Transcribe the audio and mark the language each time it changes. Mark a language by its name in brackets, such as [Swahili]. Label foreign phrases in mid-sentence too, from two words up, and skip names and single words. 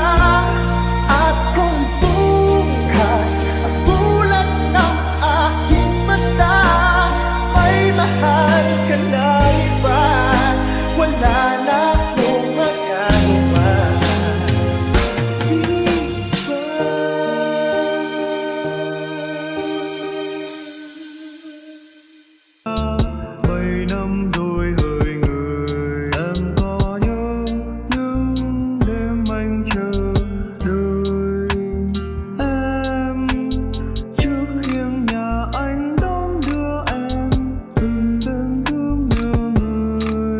[Filipino] At kung bukas ang bulat ng aking mata, ay mahal ka na iba, wala na akong magagawa. Di ba? [Vietnamese] 7 năm rồi hỡi người, em có nhớ những đêm anh chờ đợi em trước khiêng nhà anh đón đưa em, từng đêm thương nhớ người.